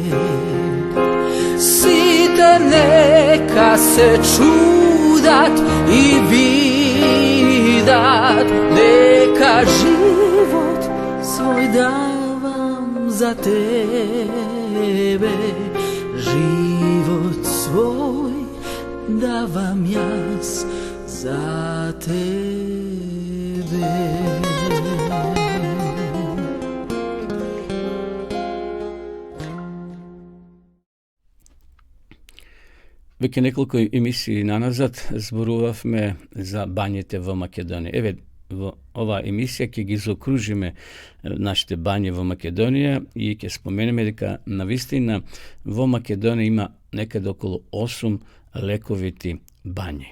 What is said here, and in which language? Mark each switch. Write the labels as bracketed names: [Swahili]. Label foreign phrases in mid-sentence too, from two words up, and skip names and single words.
[Macedonian] Сите нека се чудат и видат, нека живот свој давам за тебе, живот свој давам јаз за тебе. Веќе неколку емисии наназад зборувавме за бањите во Македонија. Еве, во оваа емисија ќе ги заокружиме нашите бањи во Македонија и ќе споменеме дека навистина во Македонија има некаде околу 8 лековити бањи.